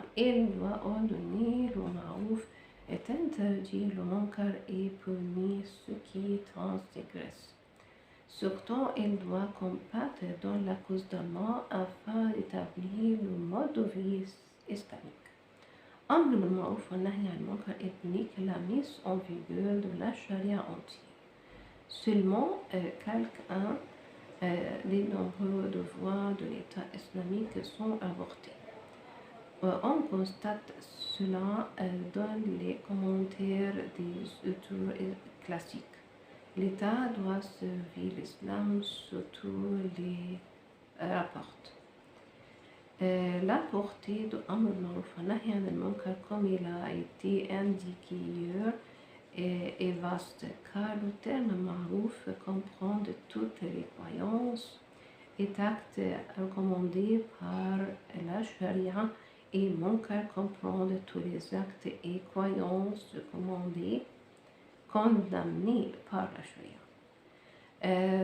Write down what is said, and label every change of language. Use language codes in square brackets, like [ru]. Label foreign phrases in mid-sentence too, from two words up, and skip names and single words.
[fr] Il doit ordonner le ma'ruf et interdire le munkar et punir ceux qui transgressent. Surtout, il doit combattre dans la cause d'Allah afin d'établir le mode de vie islamique. [ar] أمر المعروف ونهي المنكر [fr] implique la mise en vigueur de la charia entière. Seulement, quelques-uns des nombreux devoirs de l'État islamique sont avortés. On constate cela dans les commentaires des auteurs classiques. L'État doit servir l'islam, surtout les rapports. La portée de [ar] أمر المعروف ونهي المنكر, [fr] comme il a été indiqué hier, est vaste, car le terme Ma'ruf comprend de toutes les croyances et actes recommandés par la charia, et Munkar comprend de tous les actes et croyances recommandés, condamnés par la charia.